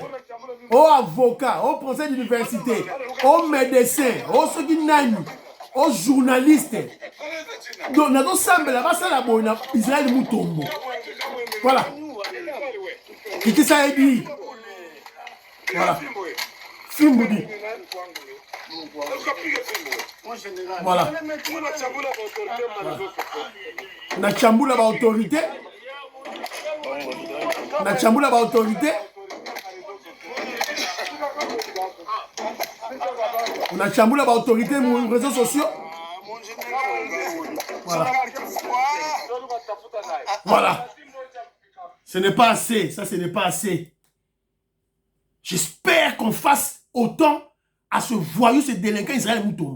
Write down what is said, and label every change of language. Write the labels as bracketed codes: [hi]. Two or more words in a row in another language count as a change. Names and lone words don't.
[fr] Oh avocat, oh professeur d'université, oh médecin, oh ceux qui n'aiment, oh journaliste. Donc, nous sommes là-bas, ça la bonne, Israël Moutombo. Voilà. Qui ça a dit? Voilà. Fimboudi. Voilà. [ln] Na chambula ba autorité. Na chambula ba autorité. [fr] On a chamboulé l'autorité sur les réseaux sociaux. Voilà. Voilà. Ce n'est pas assez. Ça, ce n'est pas assez. J'espère qu'on fasse autant à ce voyou, ce délinquant Israël Moutombo.